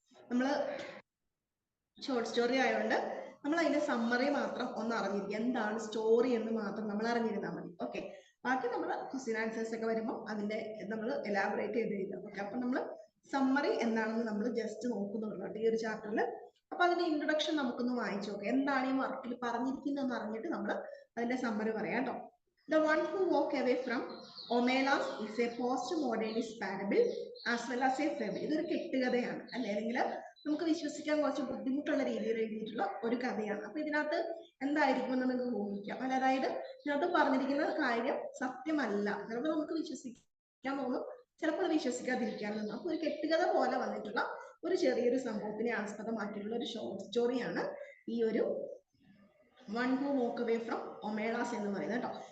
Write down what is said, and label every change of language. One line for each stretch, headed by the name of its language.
Malayalam: നമ്മൾ short story ആയതുകൊണ്ട് നമ്മൾ അതിന്റെ സമ്മറി മാത്രം ഒന്ന് അറിഞ്ഞിരിക്കുക, എന്താണ് സ്റ്റോറി എന്ന് മാത്രം നമ്മൾ അറിഞ്ഞിരുന്നാൽ മതി. ഓക്കെ, ബാക്കി നമ്മൾ ക്വസ്റ്റ്യൻ ആൻസേഴ്സ് ഒക്കെ വരുമ്പോൾ അതിന്റെ നമ്മൾ എലാബറേറ്റ് ചെയ്ത് എഴുതാം. ഓക്കെ, അപ്പൊ നമ്മൾ സമ്മറി എന്താണെന്ന് നമ്മൾ ജസ്റ്റ് നോക്കുന്നുള്ളൂ ഈ ഒരു ചാപ്റ്ററിൽ. അപ്പൊ അതിന്റെ ഇൻട്രൊഡക്ഷൻ നമുക്കൊന്ന് വായിച്ചു നോക്കാം, എന്താണ് ഈ വർക്കിൽ പറഞ്ഞിരിക്കുന്നതെന്ന് അറിഞ്ഞിട്ട് നമ്മൾ അതിന്റെ സമ്മറി പറയാം കേട്ടോ.
English: The one who walk away from Omelas is a post-modernist parable as well as a fable.
Malayalam: ഇതൊരു കെട്ടുകഥയാണ്, അല്ലെങ്കിൽ നമുക്ക് വിശ്വസിക്കാൻ കുറച്ച് ബുദ്ധിമുട്ടുള്ള രീതിയിൽ എഴുതിയിട്ടുള്ള ഒരു കഥയാണ്. അപ്പൊ ഇതിനകത്ത് എന്തായിരിക്കും എന്ന് നിങ്ങൾക്ക് ഊഹിക്കാം. അതായത് ഇതിനകത്ത് പറഞ്ഞിരിക്കുന്ന കാര്യം സത്യമല്ല, ചിലപ്പോൾ നമുക്ക് വിശ്വസിക്കാൻ തോന്നും, ചിലപ്പോൾ വിശ്വസിക്കാതിരിക്കാൻ തോന്നും. അപ്പൊ ഒരു കെട്ടുകഥ പോലെ വന്നിട്ടുള്ള ഒരു ചെറിയൊരു സംഭവത്തിനെ ആസ്പദമാക്കിയിട്ടുള്ള ഒരു ഷോർട്ട് സ്റ്റോറിയാണ് ഈ ഒരു one who walk away from ഒമേലാസ് എന്ന് പറയുന്നത് കേട്ടോ.